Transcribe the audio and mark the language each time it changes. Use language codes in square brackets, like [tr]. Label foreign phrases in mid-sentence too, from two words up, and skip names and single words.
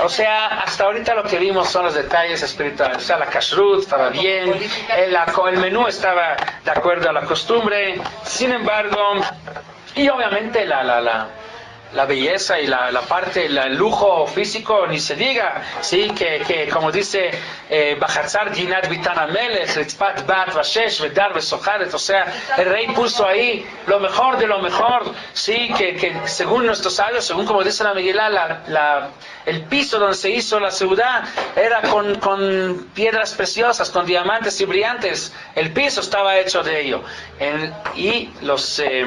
[es] O sea, hasta ahorita lo que vimos son los detalles espirituales. O sea, la kashrut estaba bien, el menú estaba de acuerdo a la costumbre. Sin embargo, y obviamente la belleza y la parte, el lujo físico, ni se diga, sí, que como dice [he] בחצר גנת ביתן המלך, רצפת בהט ושש ודר וסחרת, [es] o sea, el rey puso ahí lo mejor de lo mejor, sí, que según nuestros sabios, según como dice la Megilá, el piso donde se hizo la ciudad era con piedras preciosas, con diamantes y brillantes, el piso estaba hecho de ello, y los...